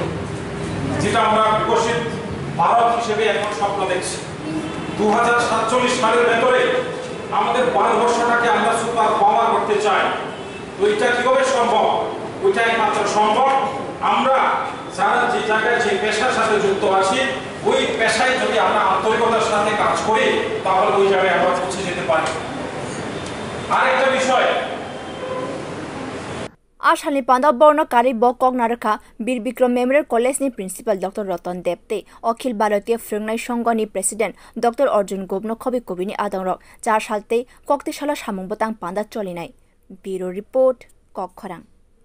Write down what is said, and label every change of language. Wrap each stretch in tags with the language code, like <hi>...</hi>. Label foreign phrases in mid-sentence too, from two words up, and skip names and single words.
<bn>যেটা আমরা বিকশিত ভারত হিসেবে এখন স্বপ্ন দেখছি 2047 সালের ভেতরে আমাদের ভারতবর্ষটাকে আমরা</bn> <en>super power</en> <bn>করতে চাই তো এটা কিভাবে সম্ভব ওইটা একমাত্র সম্ভব আমরা যারা যে জায়গায় যে পেশার সাথে যুক্ত আছি ওই পেশায় যদি আমরা আন্তরিকতার সাথে কাজ করি তাহলে ওই জায়গায় আমরা পৌঁছে যেতে পারি আরেকটা বিষয়</bn> <trp>आसामनि पान्दा बर्णकारी ब कगनारखा बीरबिक्रम मेमोरियल कलेज नि प्रिन्सिपल डॉक्टर रतन देबते अखिल भारतीय फोरोंनाय संघनि प्रेसिडेंट डॉक्टर अर्जुन गोबनो खबि कुबिनि आदंरक 4 सालते कक्तिशाला सामुंबतां पान्दा चलिनाय</trp> <en>bureau report</en> <trp>कखरां।</trp>